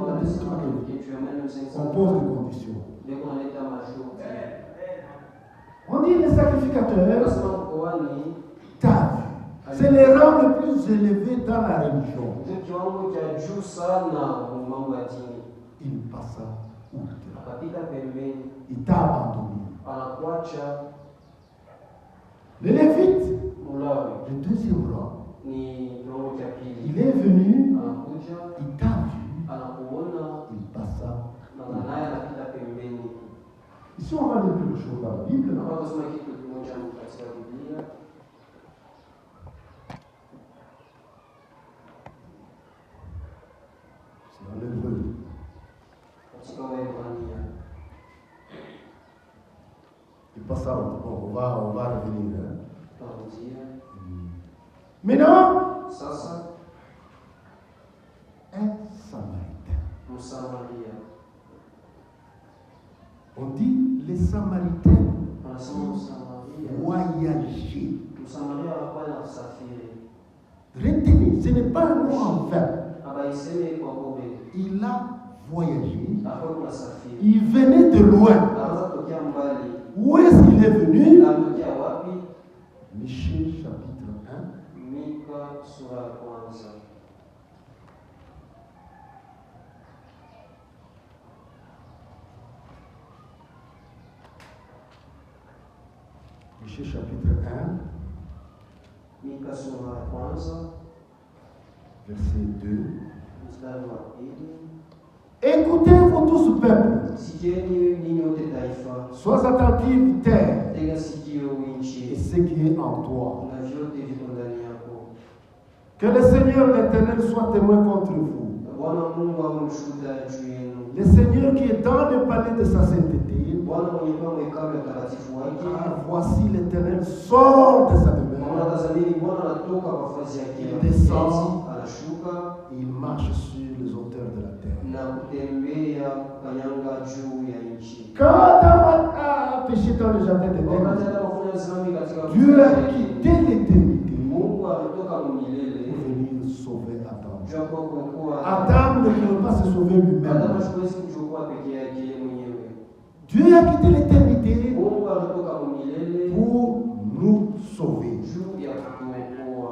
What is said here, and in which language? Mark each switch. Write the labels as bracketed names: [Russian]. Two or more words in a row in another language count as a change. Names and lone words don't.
[French] On pose des conditions. On dit les sacrificateurs, c'est les rangs les plus élevés dans la religion. Il passa outre. [Swahili] akapita pembeni, [French] Il t'a abandonné. [Swahili] anakuacha. [French] Le Lévite, [Swahili] Mulawi [French] le deuxième rang, [Swahili] ni kiwango cha pili, [French] il est venu, [Swahili] anakuja, [French] il t'a vu, [Swahili] anakuona [French] il passa. [Swahili] na naye anapita pembeni. [French] Ici, on va lire quelque chose dans la Bible. [Swahili] Hapa tusoma kitu kimoja katika Biblia. [French] C'est en hébreu. [Swahili] Katika Waebrania. [French] Il passe ça, bon, on va revenir. Hein. [Swahili] Tutarudia. [French] Maintenant, [Swahili] Sasa [French] un Samaritain. [Swahili] Msamaria. [French] On dit les Samaritains [Swahili] Anasema Msamaria. [French] voyager. [Swahili] Msamaria anakuwa na kusafiri. [French] Retenez, ce n'est pas un mot en vain. [Swahili] Abaiseme kwa bure. [French] Il a voyagé. [Swahili] Hapo kuna safiri. [French] Il venait de loin. [Swahili] Anaanza kutokea mbali. [French] Où est-ce qu'il est venu? [Swahili] Anatokea wapi? [French] Michée chapitre 1. [Swahili] Mika sura ya kwanza. [French] Michée chapitre 1, [Swahili] Mika sura ya kwanza, [French] verset 2. [Swahili] mstari wa pili. [French] Écoutez-vous tous peuple, [Swahili] Sikieni ninyi wote taifa, [French] sois attentive terre, [Swahili] tega sikio [French] et [Swahili] nchi, [French] ce qui est en toi. [Swahili] na vyote viko ndani yako. [French] Que le Seigneur l'Éternel soit témoin contre vous. [Swahili] Bwana Mungu awe mshuhuda juu yenu. [French] Le Seigneur qui est dans le palais de sa sainteté, [Swahili] Bwana mwenye kuwa hekalu ya utakatifu wake. [French] car voici l'Éternel sort de sa [Swahili] Maana [French] demeure, [Swahili] tazameni, Bwana anatoka kwa nafasi yake ya [French] Descend. [Swahili] kiti, anashuka [French] et il marche sur les hauteurs de la terre. [Swahili] na kutembea kanyanga juu ya nchi. [French] Quand Adam a péché dans le jardin [Swahili] Wakati [French] d'Éden, [Swahili] atakapofanya dhambi katika [French] Dieu a [Swahili] bustani, [French] quitté l'éternité [Swahili] Mungu ametoka milele [French] pour venir sauver Adam. [Swahili] juu ya kuokoa [French] Adam ne pouvait pas se sauver [Swahili] Adamu. [French] lui-même. [Swahili] Hawezi kujiokoa peke yake yeye mwenyewe. [French] Dieu a quitté l'éternité [Swahili] Mungu ametoka milele [French] pour nous sauver. [Swahili] juu ya kutuokoa.